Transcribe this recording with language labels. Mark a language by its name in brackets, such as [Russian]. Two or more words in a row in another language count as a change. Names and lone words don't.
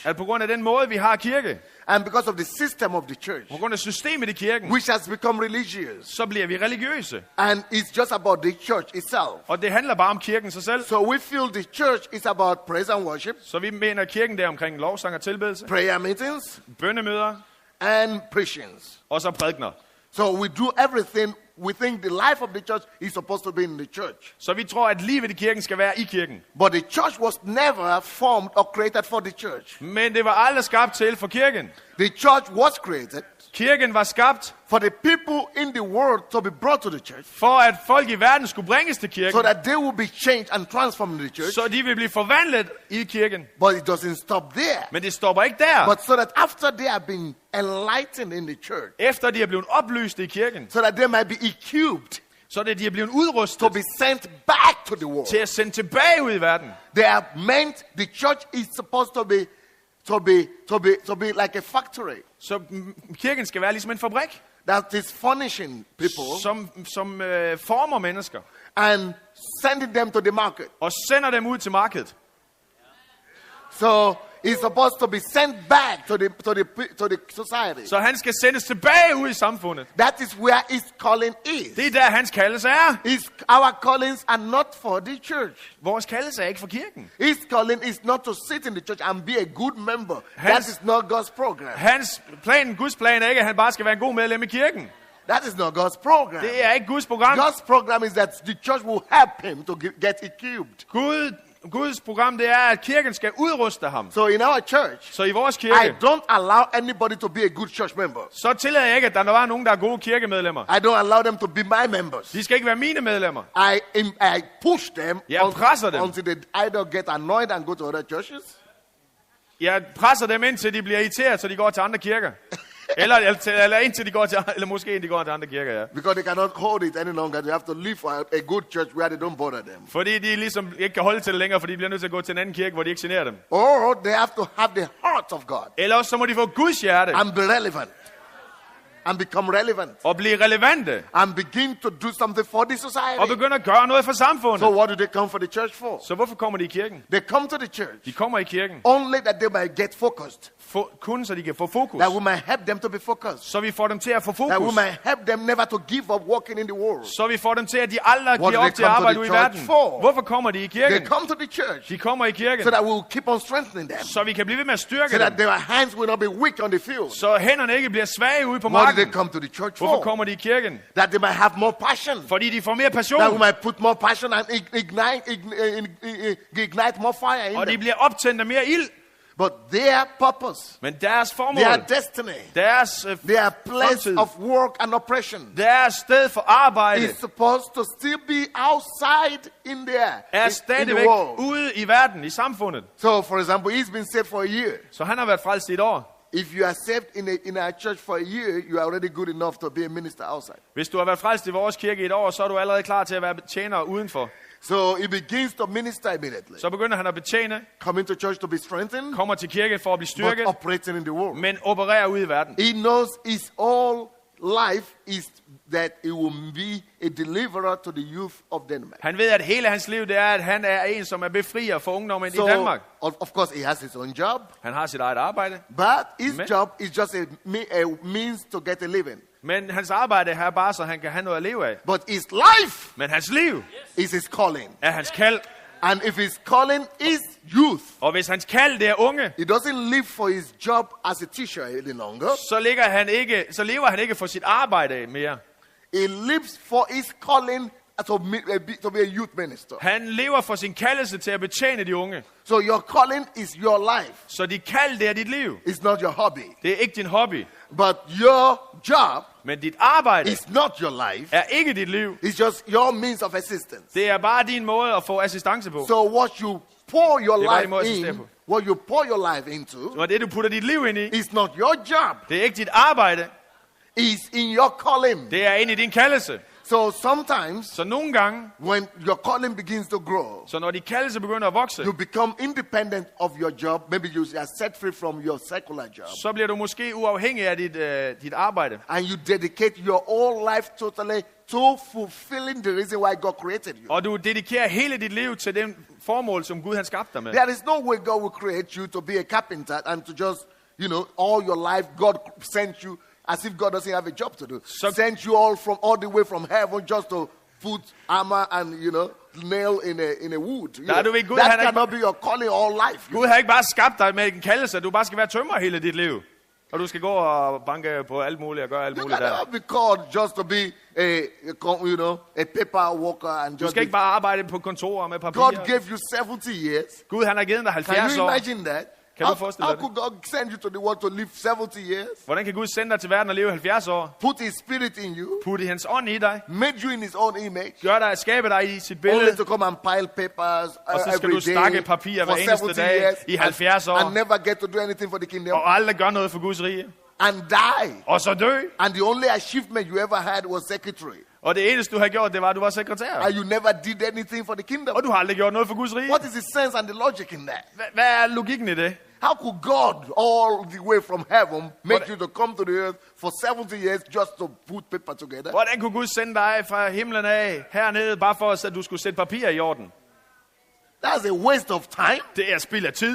[Danish] At på grund af den måde vi har kirke. [English] And because of the system of the church. [Danish] På grund af systemet i kirken. [English] Which has become religious. [Danish] Så bliver vi religiøse. [English] And it's just about the church itself. [Danish] Og det handler bare om kirken sig selv. [English] So we feel the church is about praise and worship. [Danish] Så vi mener kirken der omkring lovsang og tilbedelse. [English] Prayer meetings. [Danish] Bønnemøder. [English] And preachings. [Danish] Og så prædikener. [English] So we do everything. We think the life of the church is supposed to be in the church. [Danish] Så vi tror at livet i kirken skal være i kirken. [English] But the church was never formed or created for the church. [Danish] Men det var aldrig skabt til for kirken. [English] The church was created. [Danish] Kirken var skabt [English] for the people in the world to be brought to the church, [Danish] for at folk i verden skulle bringes til kirken, [English] so that they will be changed and transformed in the church. [Danish] så de vil blive forvandlet i kirken. [English] But it doesn't stop there. [Danish] Men det stopper ikke der. [English] But so that after they have been enlightened in the church, [Danish] Efter de er blevet oplyst i kirken, [English] so that they might be equipped [Danish] så er det, de er blevet [English] to [Danish] udrustet [English] be sent back to the world. [Danish] til at sende tilbage ud i verden. [English] They are meant, the church is supposed to be like a factory [Danish] Så kirken skal være ligesom en fabrik, [English] that is furnishing people [Danish] som former mennesker [English] and sending them to the market. [Danish] og sender dem ud til markedet. [English] So he's supposed to be sent back to the society. [Danish] Så han skal sendes tilbage ud i samfundet. [English] That is where his calling is. [Danish] Det er der, hans kaldelse er. [English] Our callings are not for the church. [Danish] Vores kaldelse er ikke for kirken. [English] His calling is not to sit in the church and be a good member. That is not God's program. [Danish] Guds plan er ikke, at han bare skal være en god medlem i kirken. [English] That is not God's program. [Danish] Det er ikke Guds program. [English] God's program is that the church will help him to get equipped. [Danish] Guds program, det er, at kirken skal udruste ham. [English] So in our church, [Danish] Så i vores [English] I [Danish] kirke, [English] don't allow anybody to be a good church member. [Danish] så tillader jeg ikke, at der var nogen, der er gode kirkemedlemmer. [English] I don't allow them to be my members. [Danish] De skal ikke være mine medlemmer. [English] I push them [Danish] Jeg presser dem. [English] until they either get annoyed and go to other churches, [Danish] Jeg presser dem indtil de bliver irriteret, så de går til andre kirker. eller indtil de går til, eller måske de går til andre kirker, ja. [English] because they cannot hold it any longer. They have to leave for a good church where they don't bother them. [Danish] Fordi de ligesom ikke kan holde til det længere, fordi de bliver nødt til at gå til en anden kirke, hvor de ikke generer dem. [English] Or they have to have the heart of God [Danish] Eller også så må de få Guds hjerte [English] and be relevant and become relevant [Danish] og blive relevante [English] and begin to do something for the [Danish] og [English] society. [Danish] begynde at gøre noget for [English] So [Danish] samfundet. [English] what do they come for the church for? [Danish] Så hvorfor kommer de i kirken? [English] They come to the church [Danish] De kommer i kirken [English] only that they might get focused. [Danish] kun så de kan få fokus. [English] That we might help them to be focused. [Danish] Så vi får dem til at få [English] That we [Danish] fokus. [English] might help them never to give up walking in the world. [Danish] Så vi får dem til, at de aldrig [English] What [Danish] giver [English] do [Danish] op [English] they [Danish] til at [English] come to [Danish] arbejde [English] the [Danish] ude i [English] church [Danish] verden. [English] for? [Danish] Hvorfor kommer de i [English] They [Danish] kirken? [English] come to the church [Danish] De kommer i kirken, [English] so that we will keep on strengthening them. [Danish] så vi kan blive ved med at styrke [English] So that [Danish] dem. [English] their hands will not be weak on the field. [Danish] Så hænderne ikke bliver svage ude på [English] What do they [Danish] marken. [English] come to the church [Danish] Hvorfor [English] for? [Danish] kommer de i kirken? [English] That they might have more passion. [Danish] Fordi de får mere [English] That we [Danish] passion, [English] might put more passion and ignite more fire in [Danish] og de [English] them. [Danish] bliver optændt af mere ild. [English] But their purpose, [Danish] Men deres formål, [English] their destiny, [Danish] deres [English] their place [Danish] fremtid, [English] of work and oppression [Danish] deres sted for arbejde, [English] is supposed to still be outside in there, [Danish] er [English] in [Danish] stadigvæk [English] the world. [Danish] ude i verden, i samfundet. [English] So, for example, he's been saved for a year. [Danish] Så han har været frelst i et år. [English] If you are saved in our church for a year, you are already good enough to be a minister outside. [Danish] Hvis du har været frelst i vores kirke i et år, så er du allerede klar til at være tjener udenfor. [English] So he begins to minister immediately. [Danish] Så begynder han at betjene, [English] Coming to church to be strengthened, [Danish] kommer til kirke for at blive [English] but [Danish] styrket, [English] operating in the world. [Danish] men opererer ude i verden. [English] He knows his all life is that he will be a deliverer to the youth of Denmark. [Danish] Han ved, at hele hans liv, det er, at han er en, som er befrier for ungdommen i Danmark. [English] Of course, he has his own job, [Danish] Han har sit eget arbejde, [English] but his [Danish] Men- [English] job is just a means to get a living. [Danish] men hans arbejde er bare, så han kan have noget at leve af. [English] But his life [Danish] Men hans liv [English] is his calling. [Danish] er hans kald, [English] And if his calling is youth, [Danish] og hvis hans kald det er unge, [English] he doesn't live for his job as a teacher any longer. [Danish] så lever han ikke for sit arbejde mere. [English] He lives for his calling to be a youth minister. [Danish] Han lever for sin kaldelse til at betjene de unge. [English] So your calling is your life. [Danish] Så dit kald, det er dit liv. [English] It's not your hobby. [Danish] Det er ikke din hobby. [English] But your job [Danish] Men dit arbejde [English] is not your life. [Danish] er ikke dit liv. [English] It's just your means of assistance. [Danish] Det er bare din måde at få assistance på. [English] So what you pour your [Danish] Det er bare din måde at [English] life [Danish] assistere [English] in, [Danish] på. [English] what you pour your life into, [Danish] Og det, du putter dit liv ind i, [English] is not your job. [Danish] det er ikke dit arbejde. [English] It's in your calling. [Danish] Det er ind i din kaldelse. [English] So sometimes, [Danish] Så nogle gange, [English] when your calling begins to grow, [Danish] så når din kaldelse begynder at vokse, [English] you become independent of your job. Maybe you are set free from your secular job. [Danish] så bliver du måske uafhængig af dit arbejde. [English] And you dedicate your whole life totally to fulfilling the reason why God created you. [Danish] Og du dedikerer hele dit liv til den formål, som Gud han skabte dig med. [English] There is no way God will create you to be a carpenter and to just, all your life God sent you as if God doesn't have a job to do. Sent you all the way from heaven just to put armor and, nail in a wood. That cannot be your calling all life. [Danish] Gud har ikke bare skabt dig med en kaldelse, at du bare skal være tømrer hele dit liv. Og du skal gå og banke på alt muligt og gøre alt [English] You [Danish] muligt der. [English] cannot be called just to be a paper worker and [Danish] Du [English] just [Danish] skal ikke bare arbejde på kontorer med [English] God [Danish] papirer. [English] gave you 70 years. [Danish] Gud han har givet dig Can 70 [English] you [Danish] år. [English] imagine that? [Danish] Kan du forestille [English] How [Danish] dig det? [English] could God send you to the world to live 70 years? [Danish] Hvordan kan Gud sende dig til verden og leve 70 år? [English] Put his spirit in you, [Danish] Putte hans ånd i dig. [English] made you in his own image, [Danish] Gør dig, skabe dig i sit [English] only [Danish] billede. [English] to come and pile papers [Danish] Og så skal [English] every [Danish] du stakke [English] day [Danish] papir [English] for [Danish] hver eneste [English] 70 [Danish] dag [English] years [Danish] i 70 år. [English] and never get to do anything for the kingdom [Danish] Og aldrig gør noget for Guds rige. [English] and die. [Danish] Og så dø. [English] And the only achievement you ever had was secretary. [Danish] Og det eneste du har gjort, det var, at du var sekretær. [English] And you never did anything for the kingdom. [Danish] Og du har aldrig gjort noget for Guds rige. [English] What is the sense and the logic in that? [Danish] Hvad er logikken i det? [English] How could God, all the way from heaven, make you to come to the earth for 70 years just to put paper together? [Danish] Hvordan kunne Gud sende dig fra himlen af hernede, bare for at du skulle sætte papir i orden? [English] That's a waste of time. [Danish] Det er spild af tid.